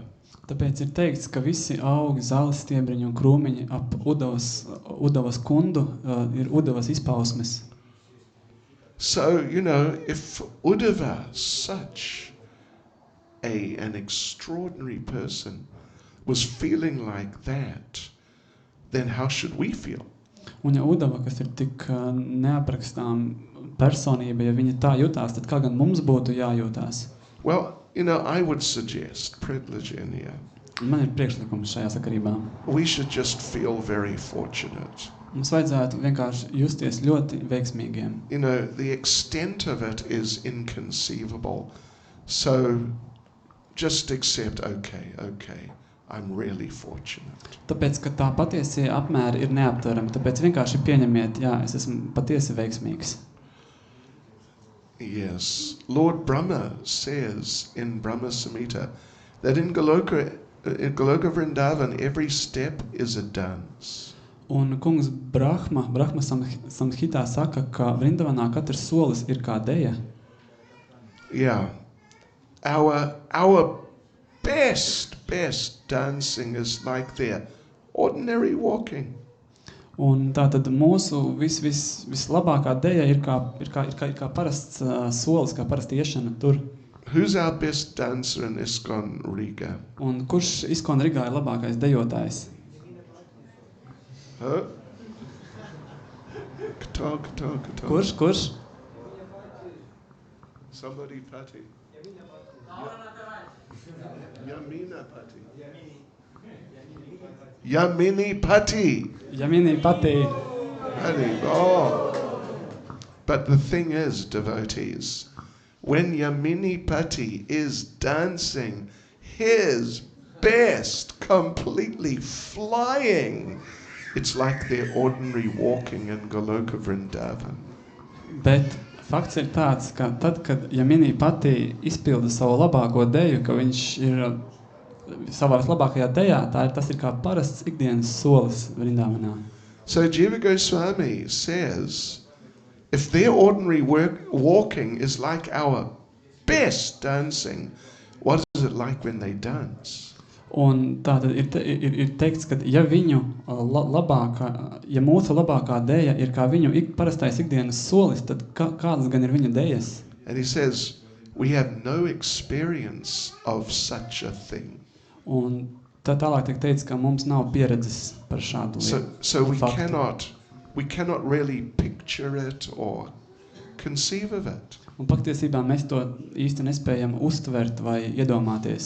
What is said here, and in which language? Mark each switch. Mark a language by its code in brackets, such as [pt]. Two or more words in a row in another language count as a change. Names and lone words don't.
[lv] Tāpēc ir teikts, ka visi augi, zāles stiebriņi un krūmiņi ap Uddhavas kundu ir Uddhavas izpausmes. [en] So, if Uddhava, such an extraordinary person, was feeling like that, then how should we feel? [lv] Un ja Uddhava, kas ir tik neaprakstām personība, ja viņa tā jutās, tad kā gan mums būtu jājūtās? [en] Well, I would suggest, [ru] Predlajenia, [lv] Man ir priekšlikums šajā sakarībā. [en] we should just feel very fortunate. [lv] Mums vajadzētu vienkārši justies ļoti veiksmīgiem. [en] The extent of it is inconceivable. So just accept, okay, I'm really fortunate. [lv] Tāpēc, ka tā patiesie apmēri ir neaptverami, tāpēc vienkārši pieņemiet, jā, es esmu patiesi veiksmīgs. [en] Yes, Lord Brahma says in Brahma Samhita that in Goloka Vrindavan every step is a dance. [lv] Un kungs Brahma Samhitā saka, ka Vrindavanā katrs solis ir kā deja. [en] Yeah, our best dancing is like their ordinary walking. [lv] Un tātad mūsu vislabākā deja ir kā parasts solis, kā parasta iešana tur. [en] Who's our best dancer in ISKCON Riga? [lv] Un kurš ISKCON Rigā ir labākais dejotājs? [en] Huh? Katar. [lv] Kurš? [en] Somebody Patti. Yamina Patti. Yamini Patti. Yamini Patti. Oh. But the thing is, devotees, when Yamini Patti is dancing his best, completely flying, it's like their ordinary walking in Goloka Vrindavan. [lv] Bet fakts ir tāds, ka tad, kad Jamini pati izpilda savu labāko deju, ka viņš ir savā labākajā dejā, tas ir kā parasts ikdienas solis Vrindavanā. [en] So Jiva Goswami says, if their ordinary walking is like our best dancing, what is it like when they dance? [lv] Un tātad ir teikts, ka ja viņu ja mūsu labākā deja ir kā viņu parastais ikdienas solis, tad kādas gan ir viņa dejas? [en] And he says, we have no experience of such a thing. [lv] Un tālāk tiek teikts, ka mums nav pieredzes par šādu [en] So we [lv] faktu. [en] cannot really picture it or conceive of it. [lv] Un patiesībā mēs to īsti nespējam uztvert vai iedomāties.